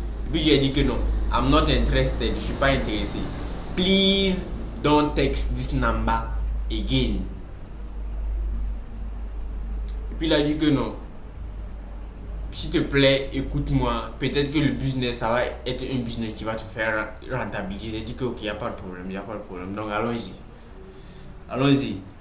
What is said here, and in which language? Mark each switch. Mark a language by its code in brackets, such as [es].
[fr] Puis j'ai dit que non, [en] I'm not interested, [fr] je suis pas intéressé. [en] Please don't text this number again. [fr] Et puis il a dit que non, s'il te plaît, écoute-moi, peut-être que le business, ça va être un business qui va te faire rentabiliser. J'ai dit que ok, il n'y a pas de problème, il n'y a pas de problème. Donc allons-y. Allons-y.